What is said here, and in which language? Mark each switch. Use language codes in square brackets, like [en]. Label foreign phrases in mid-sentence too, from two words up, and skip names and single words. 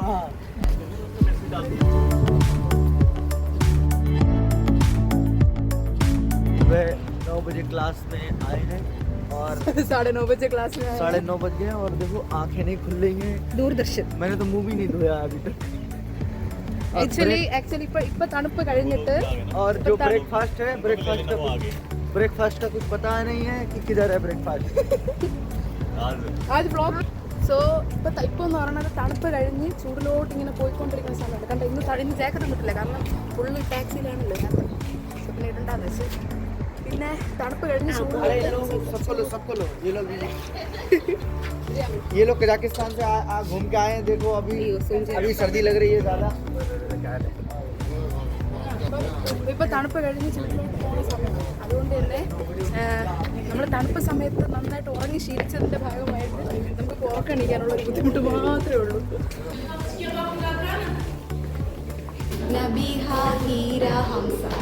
[hi] हाँ, 9 बजे क्लास में आए हैं और 9:30 बजे क्लास में 9:30 बज गए और देखो आंखें नहीं खुलेंगे. [ml] ദൂരദർശൻ. [hi] मैंने तो मुंह भी नहीं धोया अभी तक. [ml] ആക്ച്വലി ഇപ്പൊ തണുപ്പ് കഴിഞ്ഞിട്ട് [hi] और जो ब्रेकफास्ट है, ब्रेकफास्ट का कुछ पता नहीं है कि किधर है ब्रेकफास्ट. [ml] ആദ്യ വ്ളോഗ്. സോ ഇപ്പൊ എന്ന് പറയുന്നത് തണുപ്പ് കഴിഞ്ഞ് ചൂടിലോട്ട് ഇങ്ങനെ പോയിക്കൊണ്ടിരിക്കുന്ന സമയമാണ്. കണ്ടോ, ഇന്ന് ജാക്കറ്റ് കിട്ടില്ല, കാരണം ഫുള്ള് ടാക്സിയിലാണല്ലോ. പിന്നെ ഇടണ്ടാന്ന് വെച്ച് പിന്നെ തണുപ്പ് കഴിഞ്ഞ് [hi] ये लोग कजाकिस्तान से घूम के आए हैं. देखो अभी सर्दी लग रही है ज़्यादा. [ml] ഇപ്പൊ തണുപ്പ് കഴിഞ്ഞ് ചൂടിലോട്ട് പോകുന്ന സമയമാണ്. അതുകൊണ്ട് തന്നെ നമ്മൾ തണുപ്പ് സമയത്ത് നന്നായിട്ട് ഉറങ്ങി ശീലിച്ചതിന്റെ ഭാഗമായിട്ട് നമുക്ക് ഉറക്കണിക്കാനുള്ള ഒരു ബുദ്ധിമുട്ട് മാത്രമേ ഉള്ളൂ. നബീഹ ഹീര ഹംസ.